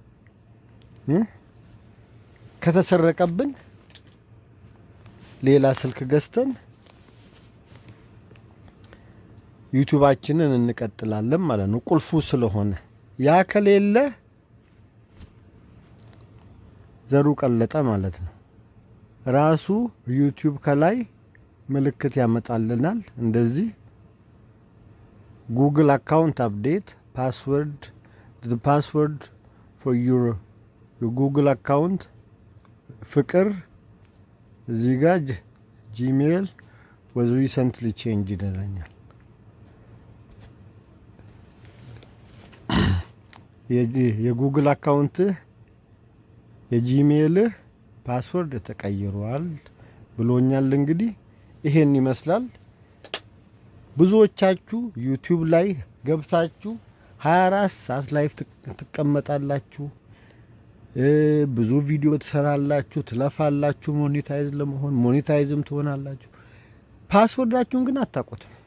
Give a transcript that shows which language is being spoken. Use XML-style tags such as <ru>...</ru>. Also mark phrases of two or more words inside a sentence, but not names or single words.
<am>ከተሰረቀብን ሌላ ስልክ ገዝተን ዩቲዩባችንን እንቀጥላለን ማለት ነው። ቁልፉ ስለሆነ ያ ከሌለ ዘሩ ቀለጠ ማለት ነው። ራሱ ዩቲዩብ ከላይ ምልክት ያመጣልናል እንደዚህ</am> <en>Google account update password the password for your</en> <am>ጉግል አካውንት ፍቅር እዚህ ጋር ጂሜል</am> <en>was recently changed</en> <am>ይለኛል። የጉግል አካውንት የጂሜል ፓስወርድ ተቀይሯል ብሎኛል። እንግዲህ ይሄን ይመስላል። ብዙዎቻችሁ ዩቲዩብ ላይ ገብታችሁ 24 ሰዓት ላይቭ ትቀመጣላችሁ፣ ብዙ ቪዲዮ ትሰራላችሁ፣ ትለፋላችሁ ሞኔታይዝ ለመሆን ሞኔታይዝም ትሆናላችሁ። ፓስወርዳችሁን ግን አታውቁትም።</am>